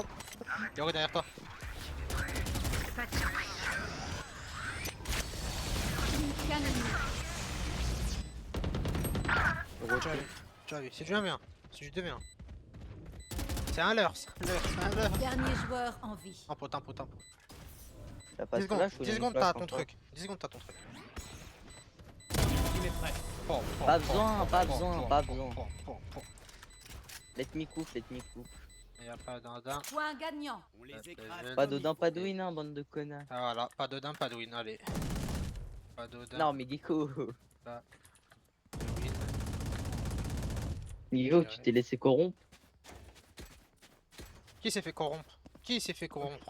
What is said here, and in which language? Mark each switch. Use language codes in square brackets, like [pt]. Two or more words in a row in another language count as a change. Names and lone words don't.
[fr] Yoro derrière toi. Aucun ennemi. Tu as vu, c'est du 1v1. C'est du 2v1. C'est un leurre, c'est un leurre, c'est un leurre. Dernier joueur en vie. Un pot, un pot, un pot. T'as pas 10 de secondes, flash ou 10 il y a une secondes flash t'as pour ton toi truc. 10 secondes t'as ton truc. Il est prêt. Pom, pom, Pas pom, besoin, pom, pas pom, besoin, pom, pas pom, besoin. pom, pom, pom. [en] Let me cook, let me cook. [fr] Y'a pas d'Odin. Point gagnant. On les Ça écrase. fait Pas comme d'Odin, il pas faut. de win, hein, bande de connards. Ah voilà, pas d'Odin, pas de win, allez. Pas d'Odin, Non, mais Gecko. de win. Gecko, tu t'es laissé corrompre. Qui s'est fait corrompre? Qui s'est fait corrompre?